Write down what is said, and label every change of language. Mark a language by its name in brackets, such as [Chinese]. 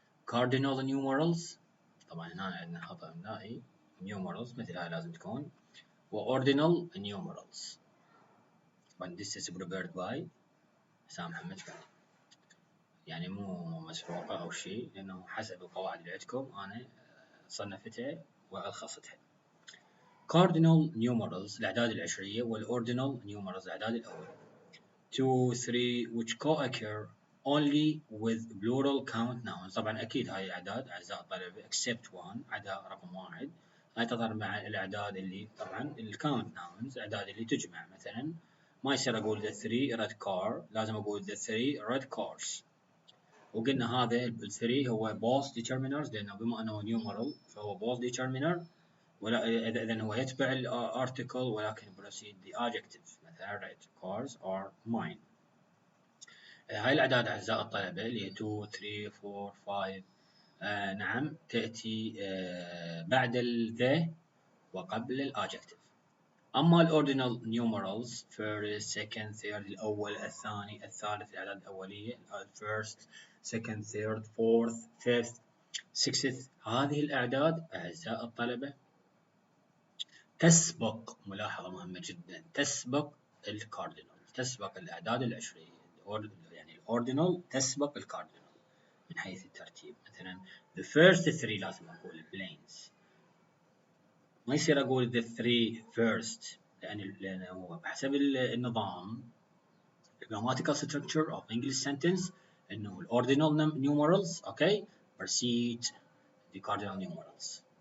[Arabic] cardinal numerals، طبعا هنا عندنا خطأ إملائي numerals مثل هاي لازم تكون، وordinal numerals. طبعا [English] this is prepared by [Arabic] حسام محمد فهمي، يعني مو مسروقة أو شيء لأنه حسب القواعد اللي عندكم أنا صنفتها وألخصتها. cardinal numerals الأعداد العشرية، والordinal numerals الأعداد الأولى. 2 3 [English] which co-occur only with plural count nouns. [Arabic] طبعا أكيد هاي الأعداد أعزائي الطلبة [English] except one [Arabic] عدا رقم واحد. هاي تظهر مع الأعداد اللي طبعا الكاونت nouns الأعداد اللي تجمع. مثلا ما يصير أقول [English] the three red car، [Arabic] لازم أقول [English] the three red cars. [Arabic] وقلنا هذا ال 3 هو both determiners لأنه بما أنه numeral فهو both determiner، ولا إذا هو يتبع الارتكل ولكن [English] precede the adjective. مثلا red cars are mine. [Arabic] هاي الأعداد أعزائي الطلبة اللي هي 2 3 4 5 نعم تأتي بعد ال the وقبل ال adjective. أما ال ordinal numerals first second third الأول الثاني الثالث الأعداد الأولية first second third fourth fifth sixth، هذه الأعداد أعزائي الطلبة تسبق، ملاحظة مهمة جدا، تسبق الكاردينال، تسبق الأعداد العشرية. يعني الأوردينال تسبق الكاردينال من حيث الترتيب. مثلا [English] the first three [Arabic] لازم أقول planes، ما يصير أقول [English] the three first [Arabic] لأنه هو بحسب النظام [English] grammatical structure of English sentence [Arabic] إنه الأوردينال numerals [English] okay precede the cardinal numerals.